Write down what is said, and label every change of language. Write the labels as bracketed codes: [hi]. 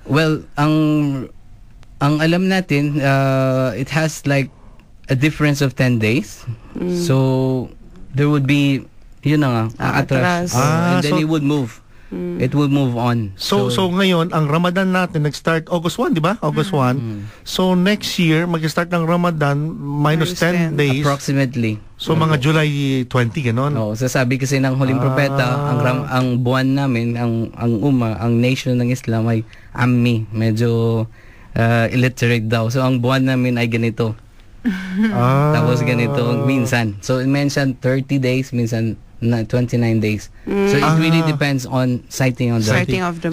[en] Well, [tl] ang alam natin, [en] it has like a difference of 10 days. So, there would be, [tl] yun na nga, atras. [en] And then it would move. it will move on. [tl] So ngayon, ang Ramadan natin nag-start August 1, di ba? [en] August 1. So next year, [tl] mag-start ng [en] Ramadan minus 10 days. Approximately. [tl] So mga July 20, gano'n? No, sasabi kasi ng huling propeta, ang buwan namin, ang nation ng Islam ay Ammi, medyo illiterate daw. So ang buwan namin ay ganito. Tapos ganito minsan. [en] So it mentioned 30 days, [tl] minsan [en] 29 days. So it really depends on sighting of the